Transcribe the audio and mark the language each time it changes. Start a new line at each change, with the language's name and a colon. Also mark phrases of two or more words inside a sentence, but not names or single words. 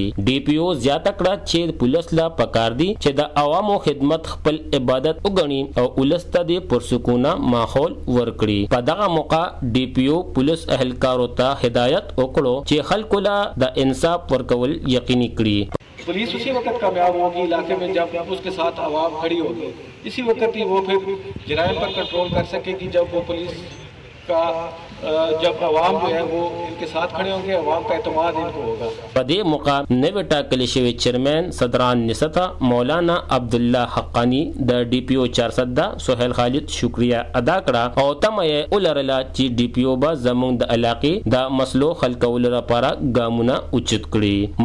Pashto: ډي پی او زیاته کړه چې پولیس لا پکار دي چې د عوامو خدمت خپل عبادت وګڼي او ولس ته د پرسکونه ماحول ورکړي. په دغه موقع ډي پی او پولیس اهلکارو ته هدایت وکړو چې خلکو لا د انصاف ورکول یقیني کړي.
Urdu: پولیس اسی وقت کامیاب ہوگی علاقے میں جب اس کے ساتھ عوام کھڑی ہوگی. اسی وقت ہی وہ پھر جرائم پر کنٹرول کر سکے گی جب وہ پولیس کا جب عوام جو ہے وہ ان کے ساتھ کھڑے ہوں گے، عوام کا اعتماد ان کو ہوگا.
Pashto: په دې موقع نوی ټاکل شوی چیرمن صدران نستا مولانا عبدالله حقانی د ډي پی او 400 سہیل خالد شکریہ ادا کړه او تمه یې ولرله چې ډي پی او به زموږ د علاقې د مسلو حل کولو لپاره ګامونه اوچت کړي.